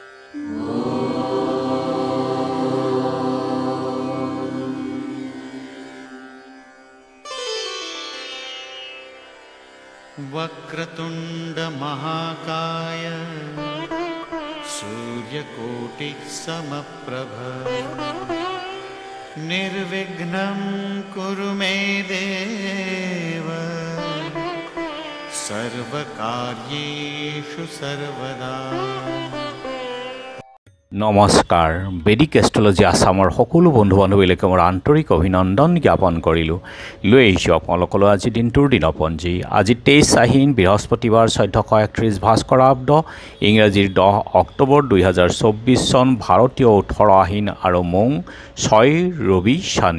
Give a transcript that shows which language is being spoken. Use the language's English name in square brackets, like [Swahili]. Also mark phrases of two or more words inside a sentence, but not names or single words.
[Sanskrit] वक्रतुंड महाकाय सूर्यकोटि समप्रभ निर्विघ्नं कुरु मे देव सर्वकार्येषु सर्वदा। [Assamese] নমস্কাৰ বেদিক এষ্ট্ৰলজি আসামৰ সকলো বন্ধু বান্ধৱীলৈকে মোৰ আন্তৰিক অভিনন্দন জ্ঞাপন কৰিলোঁ। লৈ আহিছোঁ আপোনালোকলৈ আজি দিনটোৰ দিনপঞ্জী। আজি 23 আহিন বৃহস্পতিবাৰ 1431 ভাস্কৰাব্দ ইংৰাজীৰ 10 অক্টোবৰ 2024 চন ভাৰতীয় 18 আহিন আৰু মং 6 ৰবি শনি।